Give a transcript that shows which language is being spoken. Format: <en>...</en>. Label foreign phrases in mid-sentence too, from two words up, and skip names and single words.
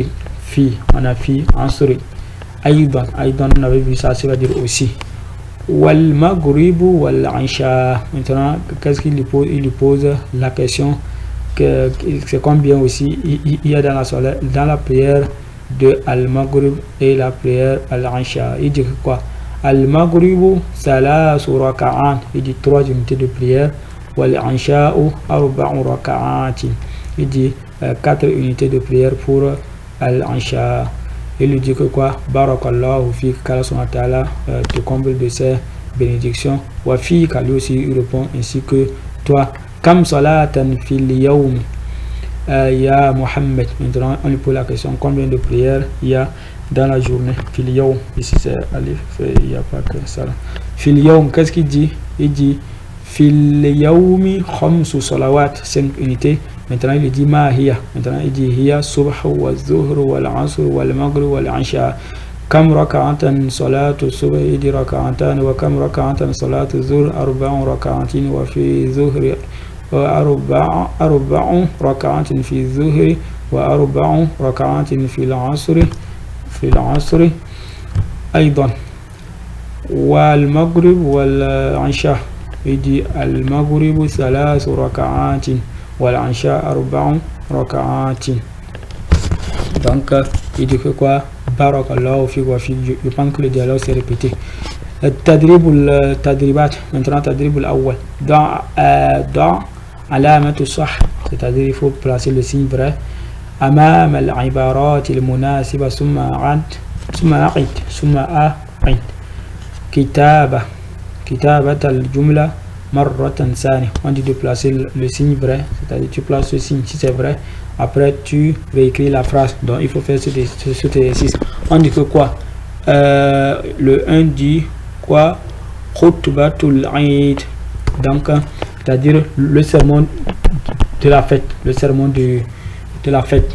<fr>Fi, on a fi, asri. Aydan, on avait vu ça, ça veut dire aussi.</fr> <ar>والمغرب والعشاء.</ar> <fr>Maintenant, qu'est-ce qu'il lui pose? Il lui pose la question que c'est combien aussi il y a dans la prière de al-maghrib et la prière al-isha. Il dit quoi?</fr> <ar>المغرب ثلاث ركعات,</ar> <fr>il dit 3 unités de prière.</fr> <ar>والعشاء أربع ركعات,</ar> <fr>il dit 4 unités de prière pour al-isha. Il lui dit que quoi?</fr> <ar>بارك الله فيك,</ar> <fr>qu'</fr> <ar>الله سبحانه وتعالى</ar> <fr>te comble de ses bénédictions.</fr> <ar>وفيك,</ar> <fr>lui aussi il répond ainsi que toi.</fr> <ar>كم صلاة في اليوم يا محمد.</ar> <fr>Maintenant on lui pose la question, combien de prières il y a dans la journée?</fr> <ar>في اليوم,</ar> <fr>ici c'est alif, il n'y a pas que ça.</fr> <ar>في اليوم,</ar> <fr>qu'est-ce qu'il dit? Il dit</fr> <ar>في اليوم خمس صلوات, 5 unités.</ar> <fr>Maintenant il dit</fr> <ar>ما هي.</ar> <fr>Maintenant il dit</fr> <ar>هي صبح وظهر والعصر والمغرب والعشاء. كم ركعة صلاة صبح,</ar> <fr>il dit</fr> <ar>raka'atan. وكم ركعة صلاة ظهر، أربع ركعات. وفي ظهر وأربع ركعات في ظهر وأربع ركعات في العصر أيضا. والمغرب والعشاء,</ar> <fr>il dit</fr> <ar>المغرب ثلاث ركعات والعشاء أربع ركعات.</ar> <fr>Donc il dit que quoi?</fr> <ar>بارك الله فيك وفيك.</ar> <fr>Je pense que le dialogue s'est répété. Tadribat, maintenant</fr> <ar>التدريب الأول. Dans علامة صح,</ar> <fr>c'est-à-dire il faut placer le signe vrai</fr> <ar>أمام العبارات المناسبة ثم أعد كتابة الجملة مرة ثانية.</ar> <fr>On dit de placer le signe vrai, c'est-à-dire tu places ce signe si c'est vrai, après tu réécris la phrase. Donc il faut faire cet exercice. On dit que quoi? Le 1 dit quoi?</fr> <ar>خطبة العيد,</ar> <fr>donc c'est-à-dire le sermon de la fête, de la fête.</fr>